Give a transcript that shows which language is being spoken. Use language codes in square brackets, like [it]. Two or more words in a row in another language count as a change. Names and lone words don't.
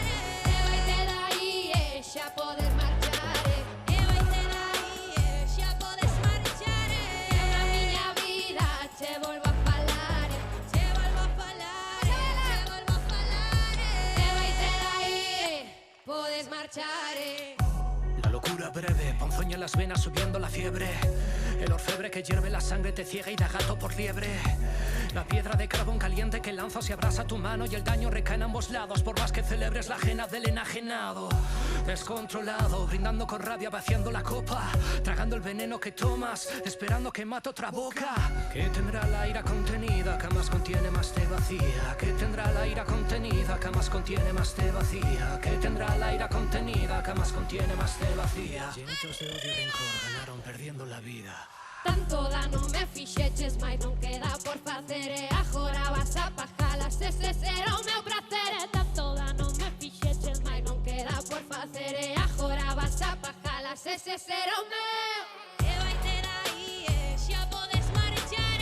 [gl] E vaite dai, xa podes marchar. E vaite dai, xa podes marchar. Na miña vida che volvo a falar, che volvo a falar, che volvo a falar. E vaite dai, podes marchar. [es] La locura breve, ponzoña en las venas subiendo la fiebre. El orfebre que hierve la sangre te ciega y da gato por liebre. La piedra de carbón caliente que lanzas y abrasa tu mano y el daño recae en ambos lados por más que celebres la ajena del enajenado. Descontrolado, brindando con rabia, vaciando la copa, tragando el veneno que tomas, esperando que mate otra boca. Que tendrá la ira contenida, que más contiene más te vacía. Que tendrá la ira contenida, que más contiene más te vacía. Que tendrá la ira contenida, que más contiene más te vacía. Llenitos de odio y rencor ganaron perdiendo la vida. [gl] Tanto dano me fixeches, mais non queda por facer. Agora vas a pajalas, ese será o meu prazer. Tanto dano me fixeches, Mais non queda por facer. Agora vas a pajalas, ese será o meu. E vaite dai, xa podes marchar.